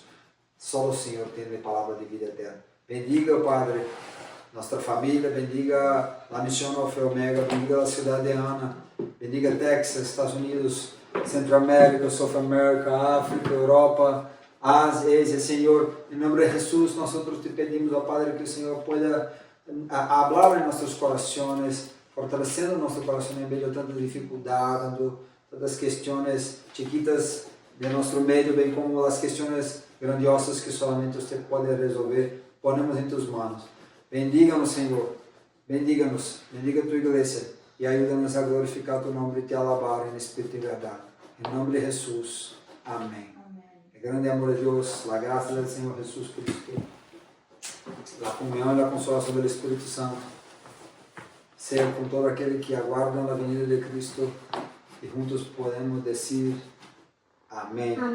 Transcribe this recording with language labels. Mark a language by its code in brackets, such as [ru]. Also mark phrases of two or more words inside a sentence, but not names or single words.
[pt] Só o Senhor tem a palavra de vida eterna. Bendiga, Padre, nossa família, bendiga a missão Alfa e Omega, bendiga a cidade de Ana, bendiga Texas, Estados Unidos, Centroamérica, [en] South America, [pt] África, Europa, Ásia, Senhor, em nome de Jesus, nós te pedimos, ó Padre, que o Senhor [es] pueda hablar [pt] em nossos corações, fortalecendo nosso coração em meio a tanta dificuldade, tantas questões chiquitas de nosso meio, bem como as questões grandiosas que somente você pode resolver, ponemos em Tus mãos. Bendiga-nos, Senhor, bendiga-nos, bendiga a Tua igreja e ajuda-nos a glorificar Tu nome e Te alabar em espírito e verdade. Em nome de Jesus. Amém. El grande amor de Deus, a graça do Senhor Jesus Cristo, a comunhão e a consolação do Espírito Santo, seja com todo aquele que aguardam a venida de Cristo e juntos podemos dizer Amém.